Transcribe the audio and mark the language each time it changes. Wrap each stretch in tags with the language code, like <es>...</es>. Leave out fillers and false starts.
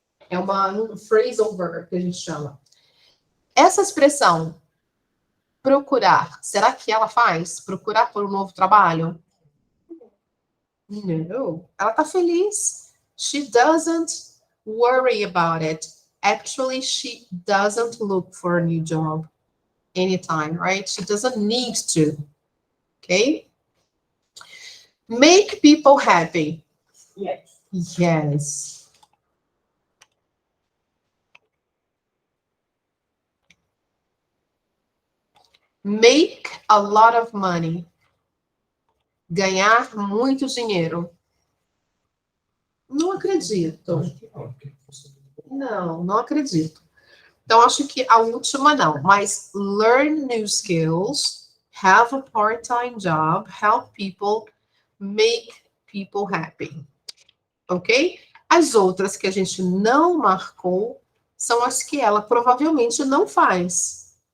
<pt>É um phrasal verb que a gente chama. Essa expressão, procurar, será que ela faz? Procurar por um novo trabalho? Não. Ela tá feliz.</pt> <en>She doesn't worry about it. Actually, she doesn't look for a new job anytime, right? She doesn't need to. Okay? Make people happy. Yes. Yes. Make a lot of money.</en> <pt>Ganhar muito dinheiro. Não acredito. Acho que não, porque você- Não, não acredito. Então, acho que a última não. Mas</pt> <en>learn new skills, have a part-time job, help people, make people happy. Ok?</en> <pt>As outras que a gente não marcou são as que ela provavelmente não faz.</pt>